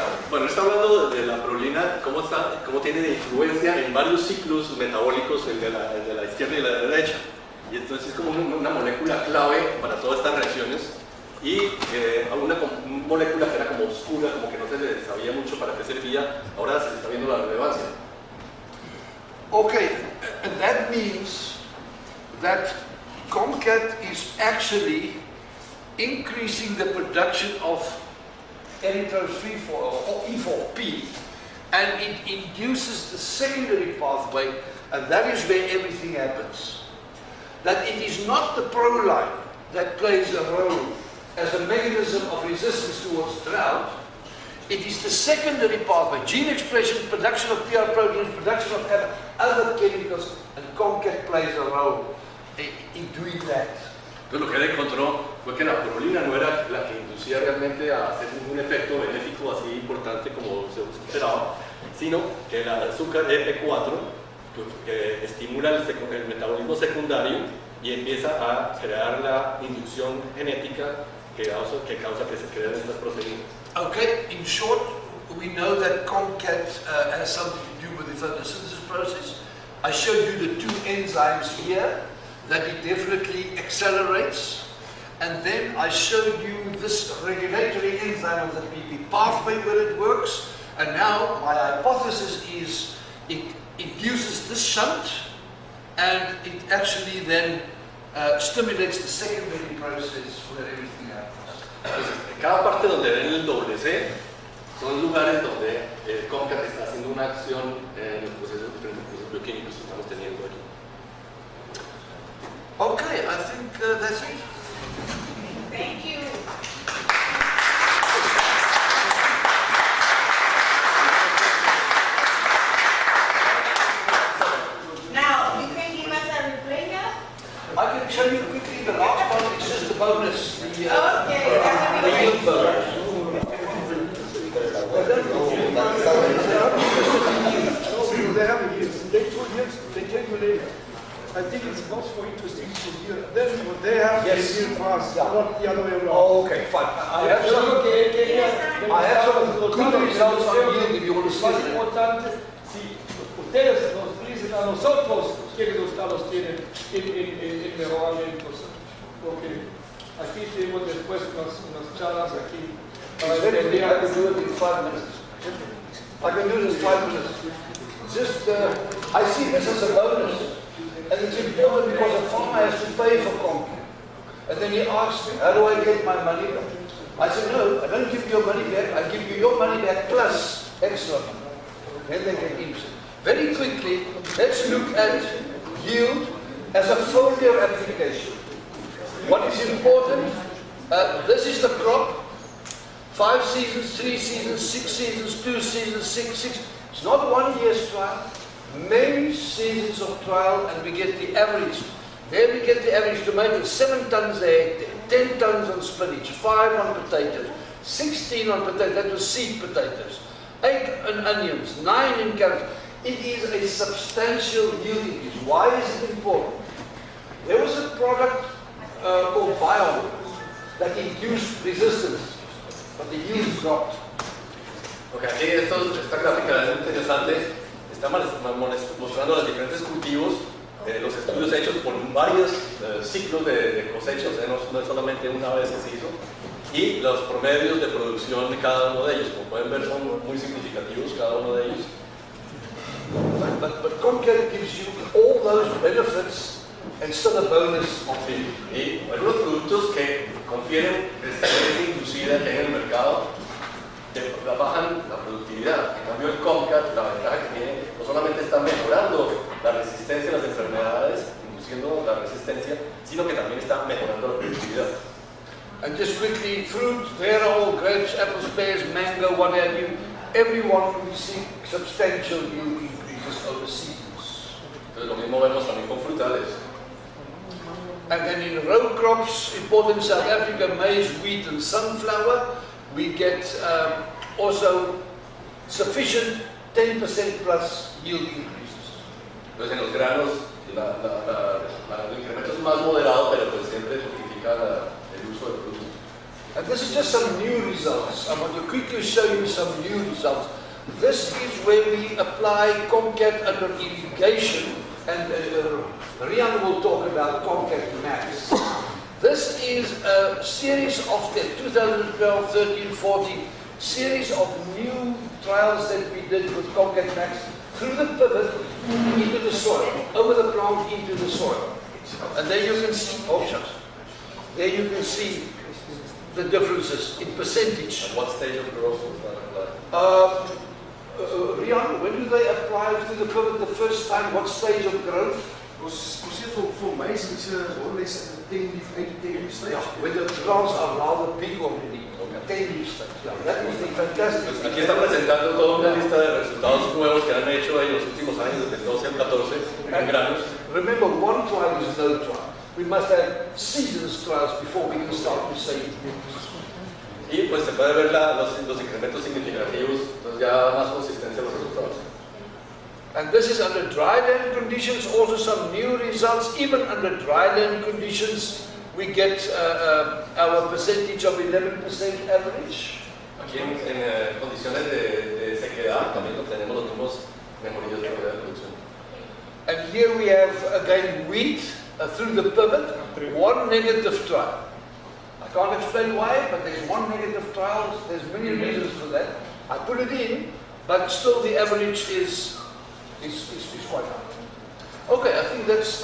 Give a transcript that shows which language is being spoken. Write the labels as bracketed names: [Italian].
[Spanish] Bueno, está hablando de la prolina, cómo tiene influencia en varios ciclos metabólicos, el de la izquierda y la derecha. Y entonces es como una molécula clave para todas estas reacciones. Y una molécula que era como oscura, como que no se le sabía mucho para qué servía, ahora se está viendo la relevancia. [English] Okay, and that means that Comcat is actually increasing the production of erythrose 3,4 or E4P, and it induces the secondary pathway, and that is where everything happens. That it is not the proline that plays a role as a mechanism of resistance towards drought. It is the secondary pathway, gene expression, production of PR proteins, production chemicals, and Comcat plays a role in doing that. [Spanish] Entonces lo que él encontró fue que la prolina no era la que inducía realmente a hacer un efecto benéfico así importante como se esperaba, sino que el azúcar EP4 que estimula el metabolismo secundario y empieza a crear la inducción genética que causa que se creen estas proteínas. [English] Okay, in short, we know that Comcat has something to do with the photosynthesis process. I showed you the two enzymes here that it definitely accelerates, and then I showed you this regulatory enzyme of the PP pathway where it works, and now my hypothesis is it induces this shunt, and it actually then stimulates the secondary process where everything happens. [Spanish] Entonces, en cada parte donde ven el doble C son lugares donde el Comcat está haciendo una acción en los procesos bioquímicos que estamos teniendo aquí. [English] Okay, I think that's it. Thank you. Now, you can give us a replay now? I can show you quickly the last one, it's just a bonus. Okay, that's The yield bonus. They have a yield. They told you, they tell you later. I think it's much more interesting to hear them what they have to yield fast, not the other way around. Oh, okay, fine. I have some good results on yield if you want to see [Spanish] Más [English] it. [Spanish] importante, si ustedes nos dicen a nosotros qué resultados tienen en mejoramientos, porque aquí tenemos después unas charlas aquí. [English] I can do it in 5 minutes. I can do it in 5 minutes. Just, I see this as a bonus. And it's important because a farmer has to pay for Comcat. And then he asks me, how do I get my money back? I said, no, I don't give you your money back. I give you your money back plus extra money. Then they get interested. Very quickly, let's look at yield as a foliar application. What is important? This is the crop. 5 seasons, 3 seasons, 6 seasons, 2 seasons, 6. It's not 1 year's trial. Many seasons of trial, and we get the average. There we get the average tomato, 7 tons a hectare, 10 tons on spinach, 5 on potatoes, 16 on potatoes, that was seed potatoes, 8 on onions, 9 in carrots. It is a substantial yield increase. Why is it important? There was a product called Bion that induced resistance, but the yield dropped. [Spanish] Ok, aquí esta gráfica es muy interesante. Está mostrando los diferentes cultivos, los estudios hechos por varios ciclos de cosecha, o sea, no es solamente una vez que se hizo, y los promedios de producción de cada uno de ellos. Como pueden ver, son muy significativos cada uno de ellos. [English] But Comcat gives you all those benefits and still a bonus on it. [Spanish] Y algunos productos que confieren resistencia inducida que hay en el mercado bajan la productividad. En cambio, el Comcat, la ventaja que tiene, no solamente está mejorando la resistencia a las enfermedades, induciendo la resistencia, sino que también está mejorando la productividad. [English] And just quickly, fruit, there are all grapes, apples, pears, mango, what have you. Everyone will see substantial yield increases over seasons. [Spanish] Entonces, lo mismo vemos también con frutales. [English] And then in row crops, important in South Africa, maize, wheat and sunflower, we get also sufficient 10% plus yield increases. [Spanish] Entonces, en los granos, el incremento es más moderado, pero pues siempre justifica el uso del producto. [English] And this is just some new results. I want to quickly show you some new results. This is where we apply Comcat under irrigation, and Rian will talk about Comcat Max. This is a series of the 2012, 13, 14 series of new trials that we did with Comcat Max through the pivot into the soil, over the plant into the soil. And there you can see, there you can see the differences in percentage. At what stage of growth was that applied? Rian, when do they apply to the pivot the first time? What stage of growth? For maize, it's more or less 8 to 10 leaf stage. Yeah, when the plants are rather big already. Okay. 10 leaf stakes. Yeah, that is the fantastic. [Spanish] Pues aquí está presentando toda una lista de resultados nuevos que han hecho en los últimos años, desde el 12 al 14, en granos. [English] Remember, one trial is no trial. We must have seasons trials before we can start to say it. [Spanish] Y pues se puede ver los incrementos significativos, entonces ya más consistencia en los resultados. [English] And this is under dry land conditions, also some new results. Even under dry land conditions, we get our percentage of 11% average. [Spanish] Aquí en condiciones de sequedad también obtenemos los mismos mejorías de calidad de producción. [English] And here we have again wheat through the pivot, one negative trial. I can't explain why, but there's one negative trial. There's many reasons for that. I put it in, but still the average is quite high. Okay, I think that's.